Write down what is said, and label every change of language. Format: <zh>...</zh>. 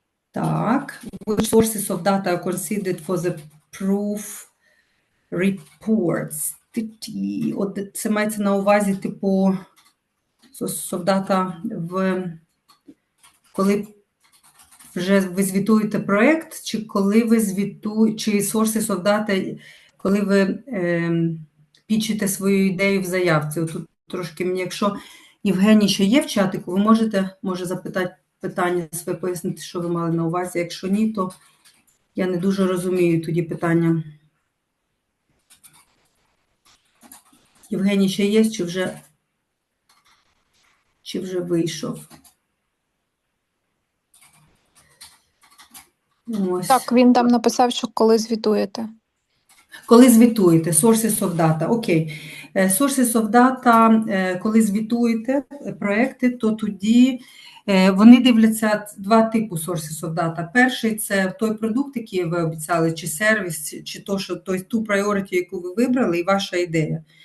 <uk>Так,</uk> <en>which sources of data are considered for the proof reports?</en> <uk>От це мається на увазі, типу, sources of data, коли вже ви звітуєте проєкт, чи коли ви звітуєте, чи sources of data, коли ви пічете свою ідею в заявці. Тут трошки мені, якщо Євгеній ще є в чатику, ви можете, може, запитати питання своє, пояснити, що ви мали на увазі. Якщо ні, то я не дуже розумію тоді питання. Євгеній ще є, чи вже Чи вже вийшов? Ось. Так, він там написав, що коли звітуєте. Коли звітуєте, sources of data, окей. Sources of data, коли звітуєте проекти, то тоді вони дивляться два типи sources of data. Перший – це той продукт, який ви обіцяли, чи сервіс, чи ту priority, яку ви вибрали, і ваша ідея.</uk>